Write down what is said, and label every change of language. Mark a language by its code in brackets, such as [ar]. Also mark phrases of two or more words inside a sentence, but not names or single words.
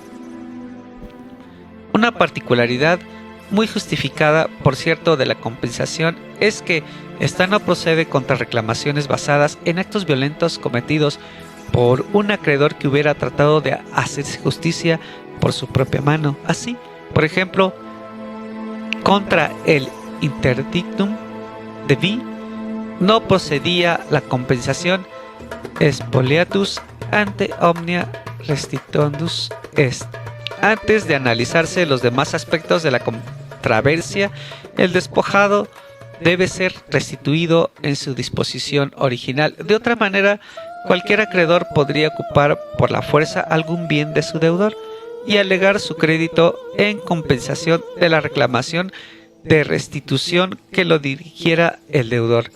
[es] Una particularidad muy justificada, por cierto, de la compensación es que esta no procede contra reclamaciones basadas en actos violentos cometidos por un acreedor que hubiera tratado de hacerse justicia por su propia mano. Así, por ejemplo, contra el [la] interdictum de vi [es] no procedía la compensación [la] spoliatus ante omnia restituendus est. [es] Antes de analizarse los demás aspectos de la controversia, el despojado debe ser restituido en su disposición original. De otra manera, cualquier acreedor podría ocupar por la fuerza algún bien de su deudor y alegar su crédito en compensación de la reclamación de restitución que lo dirigiera el deudor.